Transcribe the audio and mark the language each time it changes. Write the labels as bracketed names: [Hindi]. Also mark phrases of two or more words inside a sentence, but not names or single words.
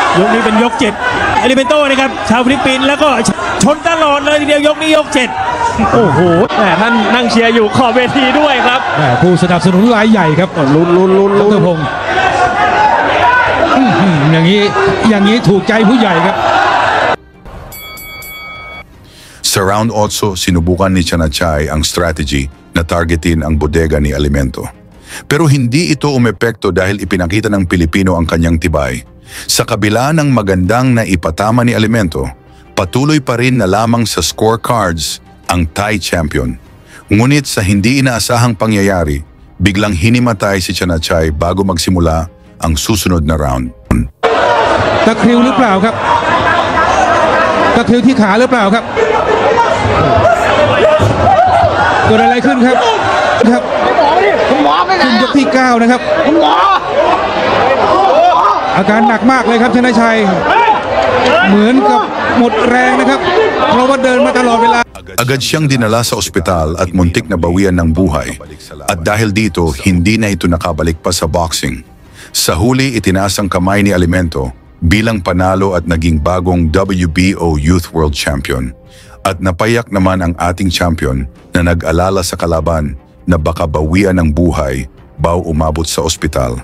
[Thai] ยกนี้เป็นยก7อดีเบนิโต้นะครับชาวฟิลิปปินส์แล้วก็ชนตลอดเลยทีเดียวยกนี้ยก7โอ้โห แหมท่านนั่งเชียร์อยู่ขอบเวทีด้วยครับ ผู้สนับสนุนรายใหญ่ครับ ลุ้น ดรพงษ์อย่างนี้ถูกใจผู้ใหญ่ครับ [Filipino] Sa round 8, sinubukan ni Chanachay ang strategy na targetin ang bodega ni Alimento. Pero hindi ito umepekto dahil ipinakita ng Pilipino ang kanyang tibay. Sa kabila ng magandang na ipatama ni Alimento, patuloy pa rin na lamang sa scorecards ang [English] Thai champion. [Filipino] Ngunit sa hindi inaasahang pangyayari, biglang hinimatay si Chanachay bago magsimula ang susunod na round. [Thai] ตะคริวหรือเปล่าครับตะคริวที่ขาหรือเปล่าครับเกิดอะไรขึ้นครับขึ้นยกที่9นะครับอาการหนักมากเลยครับชนะชัยเหมือนกับหมดแรงนะครับเพราะว่าเดินมาตลอดเวลา [Filipino] Agad siyang dinala sa ospital at muntik na bawian ng buhay. At dahil dito, hindi na ito nakabalik pa sa boxing. Sa huli, itinaas ang kamay ni Alimento bilang panalo at naging bagong WBO [English] Youth World Champion. [Filipino] At napayak naman ang ating champion na nag-alala sa kalaban na baka bawian ng buhay bago umabot sa ospital.